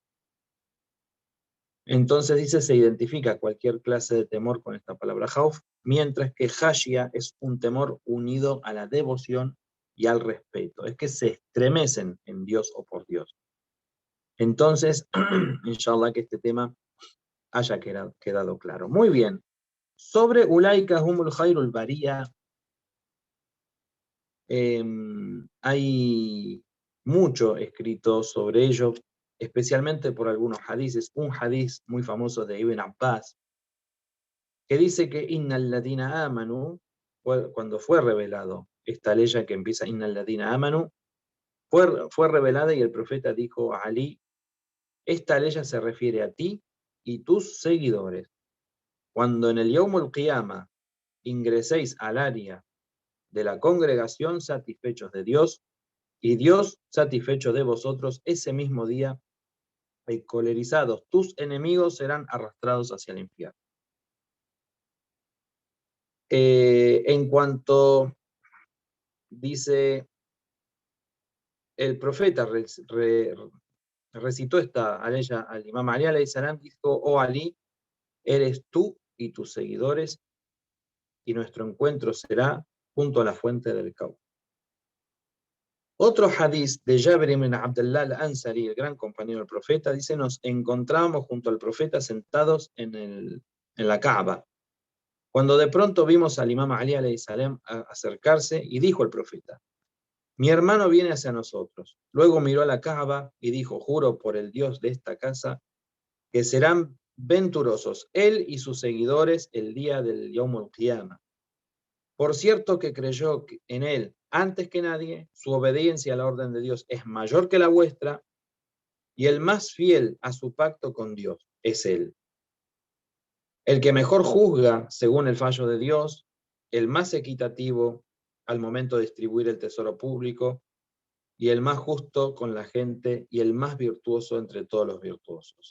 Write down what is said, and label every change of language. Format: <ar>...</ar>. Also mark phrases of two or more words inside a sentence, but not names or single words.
<es>Entonces dice, se identifica cualquier clase de temor con esta palabra khawf, mientras que khashya es un temor unido a la devoción y al respeto. Es que se estremecen en Dios o por Dios. Entonces, inshallah que este tema haya quedado claro. Muy bien. Sobre</es> <ar>أولئك هم خير البرية,</ar> <es>hay mucho escrito sobre ello, especialmente por algunos hadices. Un hadiz muy famoso de Ibn Abbas, que dice que</es> <ar>إن الذين آمنوا,</ar> <es>cuando fue revelado esta ley que empieza</es> <ar>إن الذين آمنوا,</ar> <es>fue revelada y el profeta dijo a Ali, esta ley se refiere a ti y tus seguidores. Cuando en el</es> <ar>يوم القيامة</ar> <es>ingreséis al área de la congregación satisfechos de Dios, y Dios satisfecho de vosotros, ese mismo día, encolerizados tus enemigos serán arrastrados hacia el infierno. En cuanto dice el profeta, recitó esta aleya al imam Ali</es> <ar>عليه السلام,</ar> <es>dijo, oh Ali, eres tú y tus seguidores, y nuestro encuentro será junto a la fuente del Cauca. Otro hadiz de Jabir ibn Abdullah al-Ansari, el gran compañero del profeta, dice, nos encontramos junto al profeta sentados en la Kaaba, cuando de pronto vimos al imam Ali</es> <ar>عليه السلام</ar> <es>acercarse y dijo el profeta, mi hermano viene hacia nosotros. Luego miró a la Kaaba y dijo, juro por el Dios de esta casa, que serán venturosos él y sus seguidores el día del</es> <ar>يوم القيامة.</ar> <es>Por cierto que creyó en él antes que nadie, su obediencia a la orden de Dios es mayor que la vuestra, y el más fiel a su pacto con Dios es él. El que mejor juzga según el fallo de Dios, el más equitativo al momento de distribuir el tesoro público, y el más justo con la gente, y el más virtuoso entre todos los virtuosos.</es>